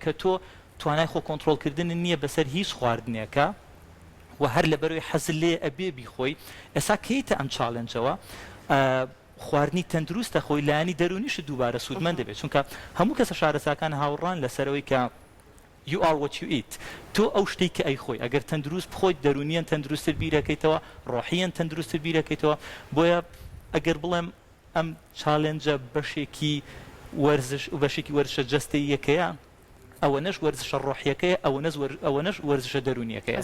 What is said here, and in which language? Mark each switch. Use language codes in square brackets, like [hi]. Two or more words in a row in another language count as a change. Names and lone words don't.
[ckb] کە تۆ توانای خۆ کۆنتترۆلکردن نییە بەسەر هیچ خواردنێکە و هەر لەبەرەوەی حەزل لێ ئەبێ بیخۆی ئێستا کەیتە ئەم چالنجەوە خواردنی تەندروستە خۆی لایانی دەرونیش دووبارە سوودمەند دەبێت چونکە هەموو کەسە شارەزاکان هاوڕان لەسەرەوەی کە [en] you are what you eat [ckb] تۆ ئەو شتێک کە ئەی خۆی ئەگەر تەندروست بخۆیت دەرونیان تەندروستتر بیرەکەیتەوە ڕۆحیان تەندروستتر بیرەکەیتەوە بۆیە ئەگەر بڵێم ئەم چالنجە بەشێکی وەرزش و بەشێکی وەرزشە جەستەی یەکەیە ئەوە نەش وەرزشە ڕۆحیەکەیە ئەوە نەش وەرزشە دەرونیەکەیە